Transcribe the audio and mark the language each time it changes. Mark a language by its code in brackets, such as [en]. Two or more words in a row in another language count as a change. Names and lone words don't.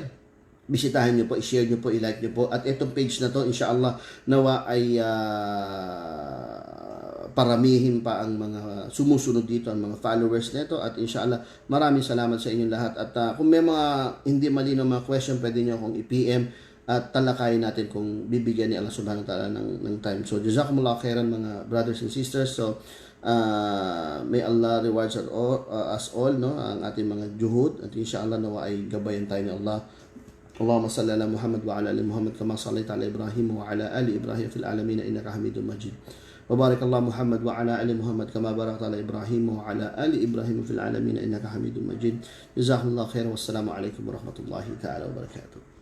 [tl] Bisitahin nyo po, i-share nyo po, i-like nyo po. At itong page na to, inshallah, nawa ay paramihin pa ang mga sumusunod dito, ang mga followers nito. At inshallah, maraming salamat sa inyong lahat. At kung may mga hindi malinaw mga question, pwede nyo akong i-PM at talakayin natin kung bibigyan ni Allah [ar] سبحانه وتعالى [tl] ng time. So, [ar] جزاكم الله خيرا [en] mga brothers and sisters. So, may Allah rewards us all, no, [tl] ang ating mga juhud. At inshallah, nawa ay gabayan tayo ni Allah. [ar] اللهم صل على محمد وعلى آل محمد كما صليت على إبراهيم وعلى آل إبراهيم في العالمين إنك حميد مجيد. وبارك الله محمد وعلى آل محمد كما باركت على إبراهيم وعلى آل إبراهيم في العالمين إنك حميد مجيد. جزاكم الله خيرا والسلام عليكم ورحمة الله تعالى وبركاته.